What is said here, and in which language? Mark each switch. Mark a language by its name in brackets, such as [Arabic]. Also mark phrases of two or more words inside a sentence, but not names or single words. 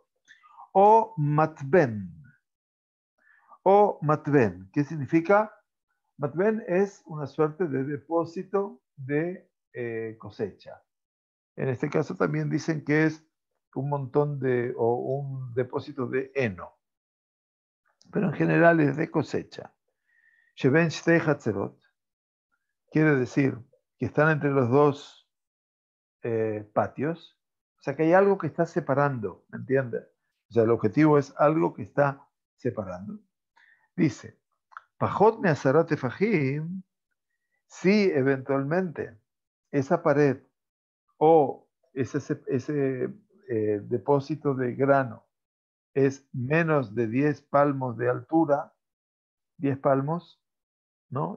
[Spanish] O matben. O matben, ¿qué significa? Matben es una suerte de depósito de cosecha. En este caso también dicen que es un montón o un depósito de heno. Pero en general es de cosecha. [Hebrew] שבין שתי חצרות [Spanish] quiere decir que están entre los dos patios. O sea que hay algo que está separando, ¿me entiendes? O sea, el objetivo es algo que está separando. Dice, [Hebrew] פחות מעשרה טפחים, [Spanish] si eventualmente esa pared o ese depósito de grano es menos de 10 palmos de altura, 10 palmos, ¿no?